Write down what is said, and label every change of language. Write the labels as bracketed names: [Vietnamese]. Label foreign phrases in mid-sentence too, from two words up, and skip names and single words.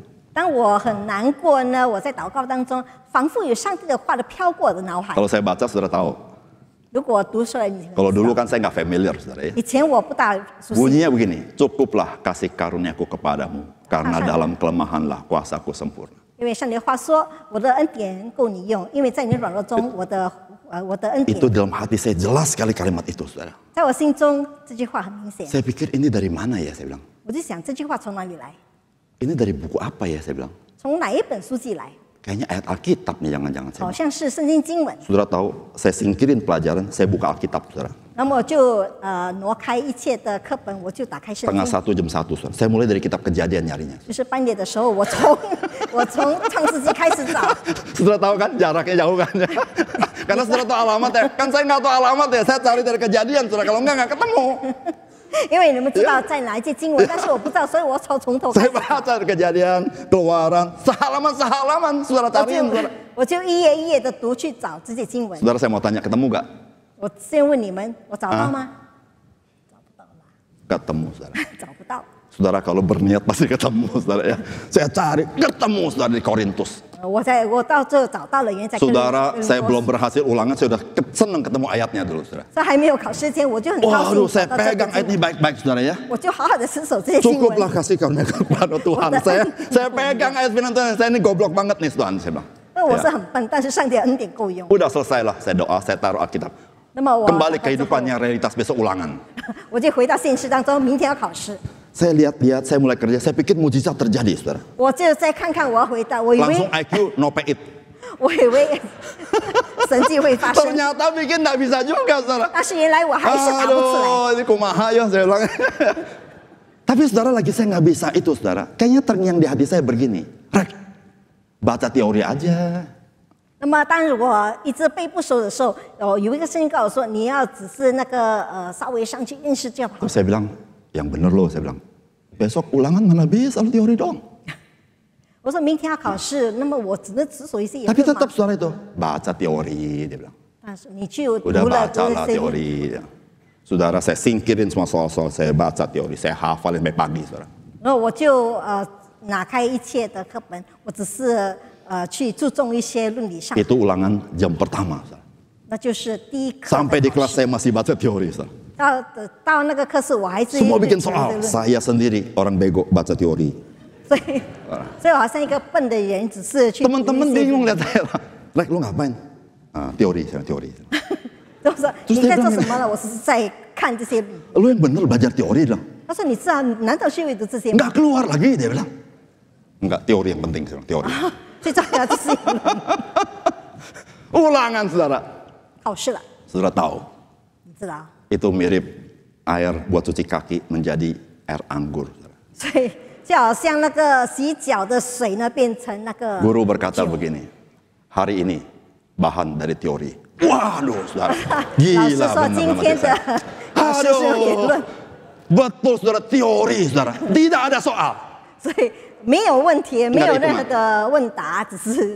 [Chinese] 当我很难过呢，我在祷告当中，仿佛有上帝的话都飘过我的脑海。 [Indonesian] Kalau saya baca, saudara tahu. [Chinese] 如果读出来，你 [Indonesian] Kalau dulu kan saya nggak familiar, saudara ya. [Chinese] 以前我不大熟悉。 [Indonesian] Bunyinya begini, cukuplah kasih karuniaku kepadamu, karena dalam kelemahanlah kuasaku sempurna. [Chinese] 因为上帝的话说，我的恩典够你用，因为在你软弱中，我的恩典 [Indonesian] Itu dalam hati saya jelas sekali kalimat itu, saudara. [Chinese] 在我心中这句话很明显。 [Indonesian] Saya pikir ini dari mana ya, saya bilang. [Chinese] 我就想这句话从哪里来？ [Indonesian] Ini dari buku apa ya, saya bilang. [Chinese] 从哪一本书记来？ [Indonesian] Kayaknya ayat Alkitab nih jangan-jangan saya [Chinese] 好 [Indonesian] bilang. [Chinese] 像是圣经经文。 [Indonesian] Saudara tahu, saya singkirin pelajaran, saya buka Alkitab, saudara. [Chinese] 那么我就挪开一切的课本，我就打开圣 [Indonesian] Tengah [Chinese] 经。 [Indonesian] 1 jam 1, saudara. Saya mulai dari kitab Kejadian nyarinya. [Chinese] 就是半夜的时候，我从创世纪开始找。 [Indonesian] Saudara tahu kan jaraknya jauh kan? Karena saudara tahu alamat ya. Kan saya nggak tahu alamat ya. Saya cari dari Kejadian, saudara. Kalau nggak ketemu. [Chinese] 因为你们知道在哪一节经文，但是我不知道，所以我从头开 [Indonesian] Saya [Chinese] 始。 [Indonesian] baca dari Kejadian, Keluaran, sehalaman, saudara cariin, saudara. [Chinese] 我就一页一页的读去找这些经文。 [Indonesian] Saudara saya mau tanya, ketemu nggak? [Chinese] 我先问你们，我找到吗？ [Indonesian] Ketemu, saudara. [Chinese] 找不到。 [Indonesian] Saudara kalau berniat pasti ketemu, saudara ya. Saya cari, ketemu, saudara di Korintus. [Chinese] 我到最后找到了，原来在哥林 [Indonesian] Saudara, [Chinese] 多 [Indonesian] saya belum berhasil ulangan, saya udah seneng ketemu ayatnya dulu, saudara. [Chinese] 在还没有考试前，我就很高 [Indonesian] Waduh, [Chinese] 兴 [Indonesian] saya [Chinese] 找到这 [Indonesian] pegang [Chinese] 个 [Indonesian] ayat [Chinese] 经 [Indonesian] ini [Chinese] 文， [Indonesian] baik-baik, saudara ya. [Chinese] 我就好好的持守这些经文。 [Indonesian] Cukuplah kasih karunia kepada Tuhan. Saya pegang ayat firman Tuhan. Saya ini goblok banget nih Tuhan, saya bilang. [Chinese] 那我是很笨，但是上帝的恩典够用。 [Indonesian] Udah selesai lah, saya doa, saya taruh Alkitab. [Chinese] 那么我 [Indonesian] Kembali kehidupannya realitas besok ulangan. [Chinese] 我就回到现实当中，明天要考试， [Indonesian] Saya lihat-lihat, saya mulai kerja, saya pikir mujizat terjadi, saudara. [Chinese] 我就再看看我要回答，我以 [Indonesian] Langsung [Chinese] 为 IQ no pay it. 神迹会发生， [Indonesian] Ternyata bikin nggak bisa juga, saudara. [Chinese] 但是原来我还是答不出来。 [Indonesian] Aduh, ini kumaha ya, saya bilang. Tapi saudara lagi saya nggak bisa itu, saudara. Kayaknya terngiang di hati saya begini. Rek, baca teori aja. [Chinese] 那么当我一直背不熟的时候，有一个声音告诉我说，你要只是那个稍微上去认识就好。 [Indonesian] Terus saya bilang, yang bener loh, saya bilang. Besok ulangan mana bisa, lu teori dong. [Chinese] 我说明天要考试，那么我只能只手一些也 [Indonesian] Tapi [Chinese] 对 [Indonesian] tetap [Chinese] 吗？ [Indonesian] saudara itu, baca teori, dia bilang. [Chinese] 但是你去读 [Indonesian] Udah [Chinese] 了 [Indonesian] baca [Chinese] 这 [Indonesian] lah [Chinese] 些， [Indonesian] teori. Ya. Saudara, saya singkirin semua soal-soal, saya baca teori, saya hafalin sampai pagi, saudara. [Chinese] 然后我就拿开一切的课本，我只是去注重一些论理上， [Indonesian] Itu ulangan jam pertama, saudara. [Chinese] 那就是第一课的 [Indonesian] Sampai di [Chinese] 考 [Indonesian] kelas [Chinese] 试。 [Indonesian] saya masih baca teori, saudara. [Chinese] 到那个课室，我还是 [Indonesian] Semua bikin [Chinese] 认真 [Indonesian] soal, [Chinese] 地论 [Indonesian] saya sendiri orang bego baca teori. [Chinese] 所以我好像一个笨的人，只是去读一些 [Indonesian] Teman-teman bingung lihat saya, Rek, lu ngapain? Teori, saya teori. [Chinese] 我说 [Indonesian] Terus [Chinese] 你 [Indonesian] dia [Chinese] 在做 [Indonesian] bilang [Chinese] 什么呢？我是在看这些理。 [Indonesian] Lu yang bener belajar teori dong. [Chinese] 他说你知道，难道是阅读这些吗？ [Indonesian] Nggak keluar lagi, dia bilang. Enggak, teori yang penting, saya bilang, teori. [Chinese] 最重要就是 [Indonesian] Ulangan, saudara. [Chinese] 考试了， [Indonesian] Saudara tahu, [Chinese] 你知道？ [Indonesian] itu mirip air buat cuci kaki menjadi air anggur. Saudara. [Chinese] 所以就好像那个洗脚的水呢，变成那个 [Indonesian] Guru berkata begini, hari ini bahan dari teori. Waduh, saudara. [Chinese] 老师 [Indonesian] Gila [Chinese] 说 [Indonesian] bener [Chinese] 今 [Indonesian] sama [Chinese] 天的 [Indonesian] saya. [Chinese] 考试是有言论， [Indonesian] Betul, saudara, teori, saudara. Tidak ada soal. [Chinese] 所以没有问题，没有任何的问答，只是